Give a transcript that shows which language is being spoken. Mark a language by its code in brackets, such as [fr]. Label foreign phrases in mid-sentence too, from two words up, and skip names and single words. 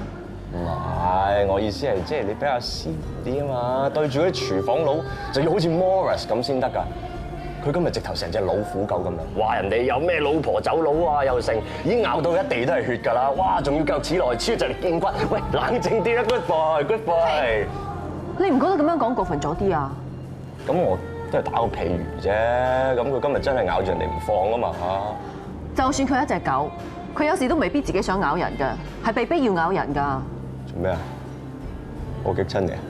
[yue] 唔係，我意思係即係你比較斯啲啊嘛，對住嗰啲廚房佬就要好似 Morris 咁先得㗎。佢今日直頭成隻老虎狗咁樣，話人哋有咩老婆走佬啊又剩，已經咬到一地都係血㗎啦！哇，仲要腳趾內超就嚟見骨，喂，冷靜啲啦 ， [en] good boy， good boy。 [yue] 你唔覺得咁樣講過分咗啲啊？咁我都係打個譬如啫，咁佢今日真係咬住人哋唔放啊嘛嚇。就算佢一隻狗，佢有時都未必自己想咬人㗎，係被逼要咬人㗎。做咩啊？我激親你啊？